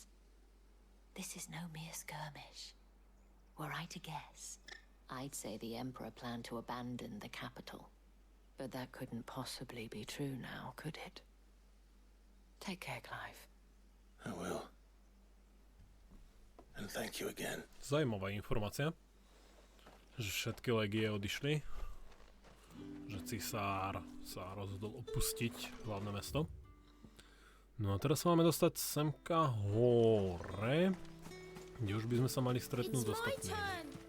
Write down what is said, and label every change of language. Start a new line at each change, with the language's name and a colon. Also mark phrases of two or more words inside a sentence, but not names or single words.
English: This is no mere skirmish. Were I to guess, I'd say the Emperor planned to abandon the capital. But that couldn't possibly be true now, could it? Take care, Clive. I will. And thank you again.
Slovak: Zajímavá informácia, že všetky legie odišli, že cisár sa rozhodol opustiť hlavné mesto. No a teraz sa máme dostať semka hore, kde už by sme sa mali stretnúť s ostatnými.